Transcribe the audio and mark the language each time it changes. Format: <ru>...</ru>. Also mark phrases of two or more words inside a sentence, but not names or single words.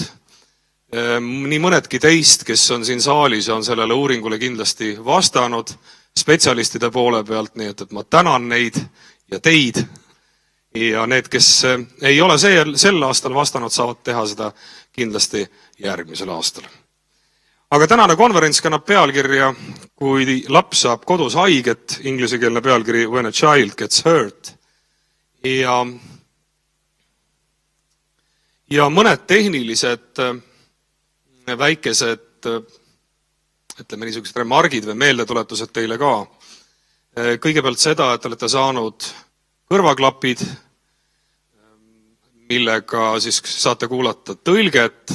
<et>Nii mõnedki teist, kes on siin saalis, on sellele uuringule kindlasti vastanud spetsialistide poole pealt, nii et ma tänan neid ja teid. Ja need, kes ei ole sel aastal vastanud, saavad teha seda kindlasti järgmisel aastal. Aga tänane konverents kannab pealkirja, kui laps saab kodus haiget, inglisekeelne pealkiri When a child gets hurt. Ja mõned tehnilised väikesed, ütleme niisugused remargid või meeldetuletused teile ka. Kõigepealt seda, et olete saanud kõrvaklapid, millega siis saate kuulata tõlget.</et>